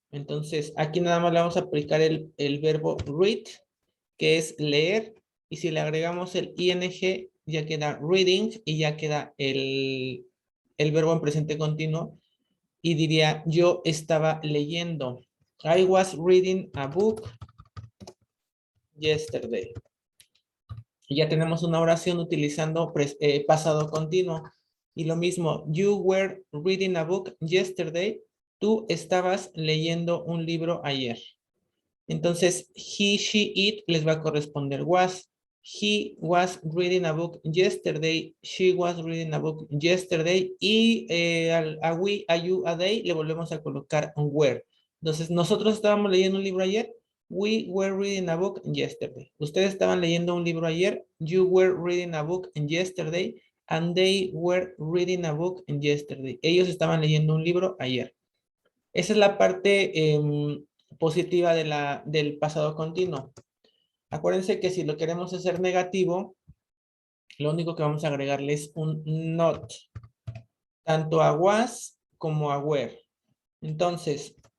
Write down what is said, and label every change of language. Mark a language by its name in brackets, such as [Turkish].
[Spanish] Entonces, aquí nada más le vamos a aplicar el verbo read, que es leer, y si le agregamos el ing, ya queda reading y ya queda el verbo en presente continuo, y diría, yo estaba leyendo. [English] I was reading a book yesterday. [Spanish] Y ya tenemos una oración utilizando pasado continuo. Y lo mismo, [English] you were reading a book yesterday. [Spanish] Tú estabas leyendo un libro ayer. Entonces, he, she, it les va a corresponder was. [English] He was reading a book yesterday. She was reading a book yesterday. [Spanish] Y a we, a you, a they le volvemos a colocar un were. Entonces, nosotros estábamos leyendo un libro ayer. [English] We were reading a book yesterday. [Spanish] Ustedes estaban leyendo un libro ayer. [English] You were reading a book yesterday. And they were reading a book yesterday. [Spanish] Ellos estaban leyendo un libro ayer. Esa es la parte positiva del pasado continuo. Acuérdense que si lo queremos hacer negativo, lo único que vamos a agregarle es un not, tanto a was como a were. Entonces,